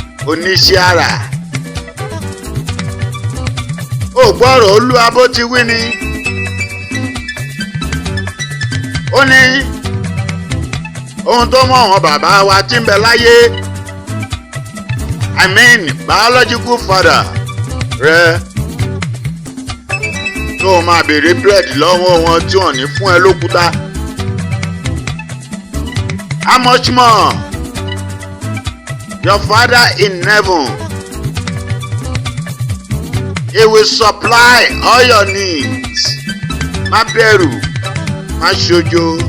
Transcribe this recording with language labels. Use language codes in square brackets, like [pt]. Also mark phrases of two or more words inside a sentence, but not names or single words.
[yo] Oníṣẹ́ àrà. O gbọ́ ọ̀rọ̀ Olúwa bó ti wí ni. Ó ní ohun tó mú àwọn bàbá wa tí ń bẹ láyé, [en] I mean biological father [yo] rẹ, tó o máa béèrè bread lọ́wọ́ wọn tí wọ́n ní fún ẹ lókúta. [en] How much more your father in heaven? He will supply all your needs. [yo] Má bẹ̀rù, má ṣojo.